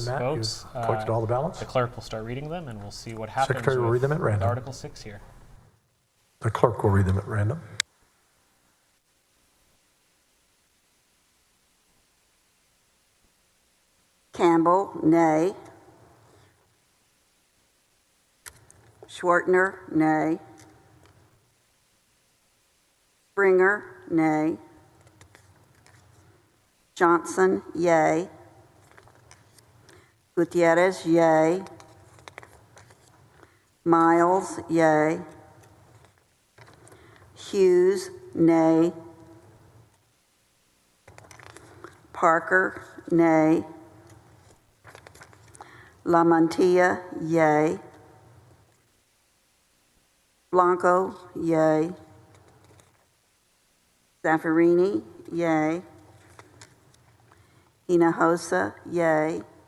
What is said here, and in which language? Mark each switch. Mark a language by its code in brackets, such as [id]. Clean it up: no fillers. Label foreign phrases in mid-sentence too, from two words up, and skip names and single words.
[en] and Matt, votes. you've collected all the ballots? The clerk will start reading them, and we'll see what happens Secretary will read them at with random. Article 6 here. The clerk will read them at random. Campbell, nay. Schwartner, nay. Springer, nay. Johnson, yea. Gutierrez, yea. Miles, yea. Hughes, nay. Parker, nay. Lamantia, yea. Blanco, yea. Zaffarini, yea. Hinojosa, yea.